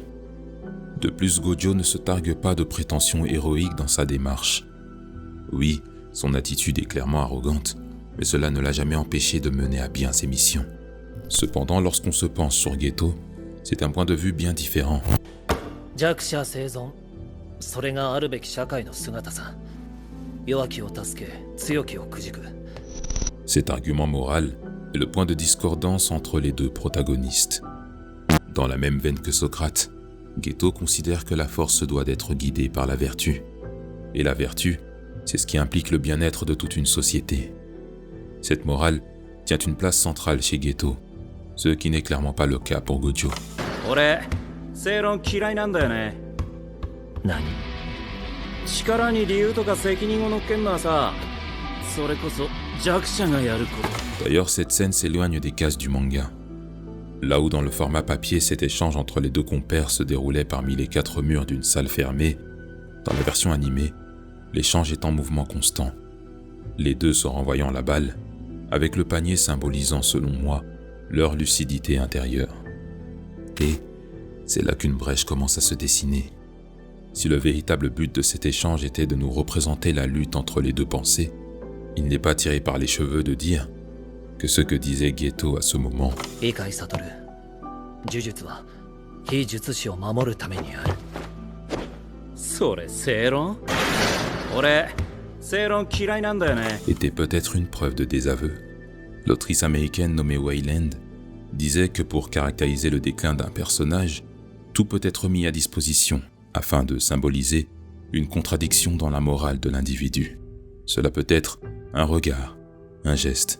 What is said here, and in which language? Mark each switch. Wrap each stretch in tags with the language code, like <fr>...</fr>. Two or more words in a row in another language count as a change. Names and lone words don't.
<fr>De plus, Gojo ne se targue pas de prétentions héroïques dans sa démarche. Oui, son attitude est clairement arrogante, mais cela ne l'a jamais empêché de mener à bien ses missions. Cependant, lorsqu'on se penche sur Geto, c'est un point de vue bien différent.</fr> <ja>弱者生存、それがあるべき社会の姿さ。弱きを助け、強きをくじく。</ja> <fr>Cet argument moral est le point de discordance entre les deux protagonistes. Dans la même veine que Socrate, Geto considère que la force doit être guidée par la vertu. Et la vertu, c'est ce qui implique le bien-être de toute une société. Cette morale tient une place centrale chez Geto, ce qui n'est clairement pas le cas pour Gojo.</fr> <ja>俺、正論嫌いなんだよね。何？力に理由とか責任を乗っけんのはさ、それこそ弱者がやること。</ja> <fr>D'ailleurs, cette scène s'éloigne des cases du manga. Là où dans le format papier, cet échange entre les deux compères se déroulait parmi les quatre murs d'une salle fermée, dans la version animée, l'échange est en mouvement constant. Les deux se renvoyant la balle, avec le panier symbolisant, selon moi, leur lucidité intérieure. Et c'est là qu'une brèche commence à se dessiner. Si le véritable but de cet échange était de nous représenter la lutte entre les deux pensées, il n'est pas tiré par les cheveux de dire que ce que disait Geto à ce moment.</fr> <ja>理解悟る。呪術は非術師を守るためにある。それ正論？俺正論嫌いなんだよね。</ja> <fr>était peut-être une preuve de désaveu. L'autrice américaine nommée Wayland disait que pour caractériser le déclin d'un personnage, tout peut être mis à disposition afin de symboliser une contradiction dans la morale de l'individu. Cela peut être un regard, un geste.</fr>